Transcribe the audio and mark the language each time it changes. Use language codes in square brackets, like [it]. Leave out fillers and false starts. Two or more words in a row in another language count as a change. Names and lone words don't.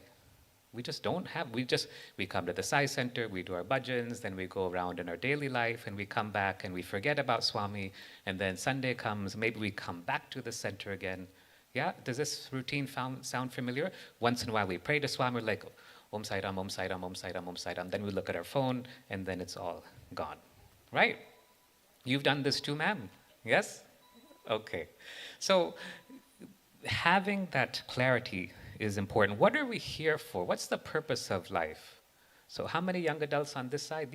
[en] We just don't have, we come to the Sai Center, we do our bhajans, then we go around in our daily life, and we come back and we forget about Swami, and then Sunday comes, maybe we come back to the center again. Yeah, does this routine sound familiar? Once in a while we pray to Swami, we're like, [sa] Om Sai Ram, Om Sai Ram, Om Sai Ram, Om Sai Ram. [en] Then we look at our phone, and then it's all gone. Right? You've done this too, ma'am? Yes? Okay. So having that clarity is important. What are we here for? What's the purpose of life? So how many young adults on this side?